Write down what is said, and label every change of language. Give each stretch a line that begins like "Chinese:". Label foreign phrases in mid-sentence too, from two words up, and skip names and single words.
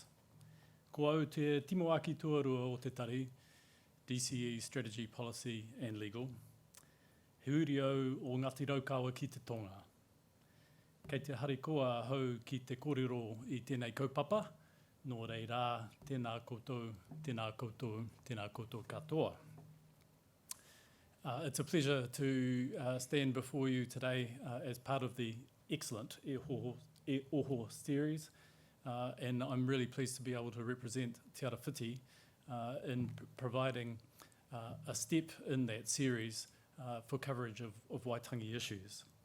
Māori: Ko au te timo aki tuarua o te tari,
English: DCE Strategy, Policy and Legal.
Māori: He uri au o Ngāti Raukawa ki te tonga. Kei te harikoa ahau ki te kōrero I tēnei kaupapa, nō rei rā, tēnā koutou, tēnā koutou, tēnā koutou katoa.
English: It's a pleasure to stand before you today as part of the excellent E Oho series, and I'm really pleased to be able to represent Te Arawhiti in providing a step in that series for coverage of Waitangi issues.